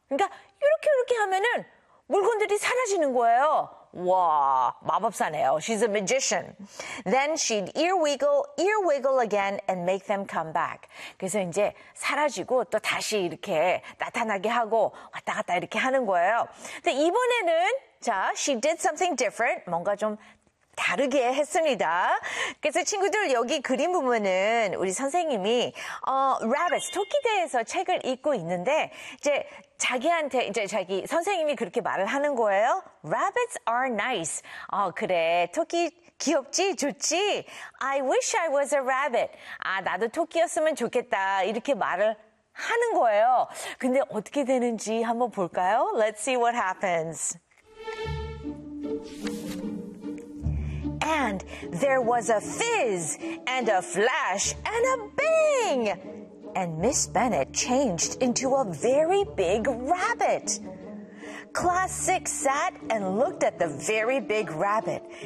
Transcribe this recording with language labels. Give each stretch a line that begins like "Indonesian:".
Korean: 그러니까 이렇게 이렇게 하면은 물건들이 사라지는 거예요. 와, 마법사네요.
English: She's a magician. Then she'd ear wiggle again and make them come back.
Korean: 그래서 이제 사라지고 또 다시 이렇게 나타나게 하고 왔다 갔다 이렇게 하는 거예요. 근데 이번에는 자,
English: she did something different.
Korean: 뭔가 좀 다르게 했습니다. 그래서 친구들 여기 그림 보면은 우리 선생님이 rabbits 토끼대에서 책을 읽고 있는데 이제 자기한테 이제 자기 선생님이 그렇게 말을 하는 거예요.
English: Rabbits are nice.
Korean: 어 그래 토끼 귀엽지 좋지.
English: I wish I was a rabbit.
Korean: 아 나도 토끼였으면 좋겠다 이렇게 말을 하는 거예요. 근데 어떻게 되는지 한번 볼까요?
English: Let's see what happens. And there was a fizz and a flash and a bang. And Miss Bennett changed into a very big rabbit. Class 6 sat and looked at the very big rabbit.